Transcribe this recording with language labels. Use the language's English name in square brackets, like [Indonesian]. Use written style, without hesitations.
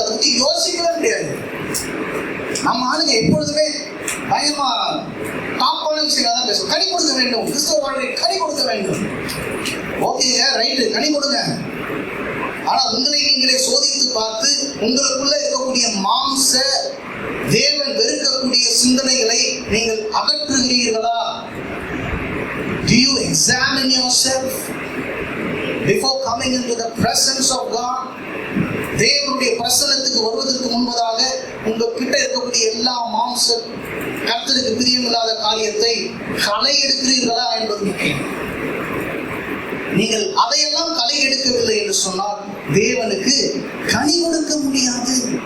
[Tamil] அதை பத்தி யோசிக்கவே முடியாது. நம்ம ஆளுங்க எப்பொழுதுமே பயமா டாப்பான விஷயம் தான் பேசுவோம். கனி கொடுக்க வேண்டும், கிறிஸ்தவ வாழ்க்கை கனி கொடுக்க வேண்டும். ஓகேங்க, ரைட்டு, கனி கொடுங்க. ஆனா உங்களை நீங்களே சோதித்து பார்த்து உங்களுக்குள்ள இருக்கக்கூடிய மாம்ச தேவன் வெறுக்கக்கூடிய சிந்தனைகளை நீங்கள் அகற்றுகிறீர்களா? [English] Do you examine yourself before coming into the presence of God? [Tamil] தேவனுடைய பிரசன்னத்துக்கு வருவதற்கு முன்பதாக உங்ககிட்ட இருக்கக்கூடிய எல்லா மாம்ச கர்த்தருக்கு பிரியமில்லாத காரியத்தை களை எடுக்கிறீர்களா என்பது முக்கியம். நீங்கள் அதையெல்லாம் களை எடுக்கவில்லை என்று சொன்னால் தேவனுக்கு கனி கொடுக்க முடியாது.